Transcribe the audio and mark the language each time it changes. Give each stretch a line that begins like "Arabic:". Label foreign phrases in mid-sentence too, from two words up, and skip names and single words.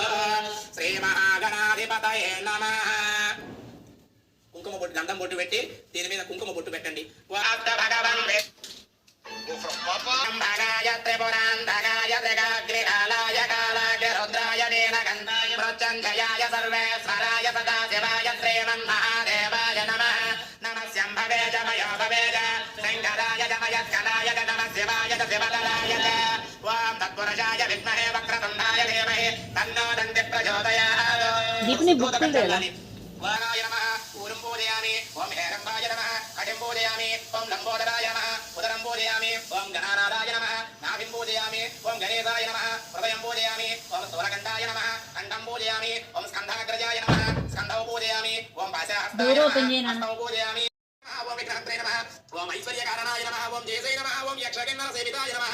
Sanskrit: శ్రీ మహాగణాధిపతయే నమః.
Telugu: కుంకుమ బొట్టు, గంధం బొట్టు పెట్టి దీని మీద కుంకుమ బొట్టు పెట్టండి.
Sanskrit: త్రిపురాంతకాయ త్రికాగ్రికాలాయ కాలాగ్య రుద్రాయ నీలకంఠాయ प्रोच्चन्धयाय सर्वेश्वराय सदाशिवाय श्रीमन्महादेवाय नमः नमः शम्भवे च मयो भवे च शङ्कराय च मयस्कराय च नमः शिवाय च शिवतराय च ॐ तत्पुरुषाय विद्महे वक्रतुण्डाय धीमहि तन्नो दन्ति प्रचोदयात्
Telugu: దీపిని బుక్కులు లేదా
Sanskrit: वाराय नमः ऊरुं पूजयामि ॐ हेरम्बाय नमः कटिं पूजयामि ॐ लम्बोदराय नमः उदरं पूजयामि ॐ गणानादाय नमः नाभिं पूजयामि ॐ गणेशाय नमः हृदयं पूजयामि ॐ स्थूलकण्ठाय नमः कण्ठं पूजयामि ॐ स्कन्धाग्रजाय नमः स्कन्धौ पूजयामि ॐ पाशहस्ताय नमः हस्तौ पूजयामि ॐ विघ्नहन्त्रे नमः ॐ ऐश्वर्यकारणाय नमः ॐ जयसे नमः ॐ यक्षकिन्नरसेविताय नमः